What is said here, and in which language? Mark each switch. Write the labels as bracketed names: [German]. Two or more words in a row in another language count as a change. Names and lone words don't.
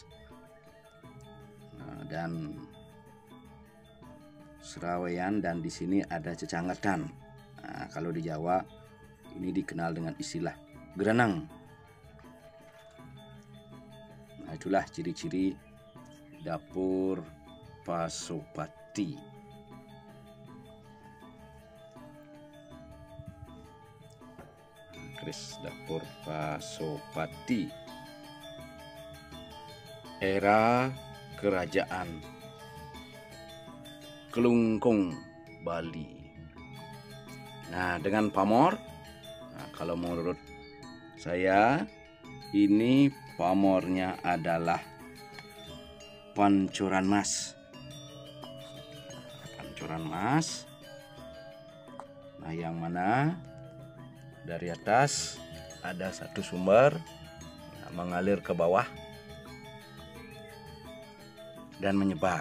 [Indonesian] Nah, dan serawean, dan di sini ada cecangetan. Nah, kalau di Jawa ini dikenal dengan istilah geranang. Nah, itulah ciri-ciri dapur Pasupati. Keris dapur Pasupati era kerajaan Kelungkung, Bali. Nah, dengan pamor, nah, kalau menurut saya ini pamornya adalah pancuran mas. Pancuran mas. Nah, yang mana dari atas ada satu sumber mengalir ke bawah dan menyebar.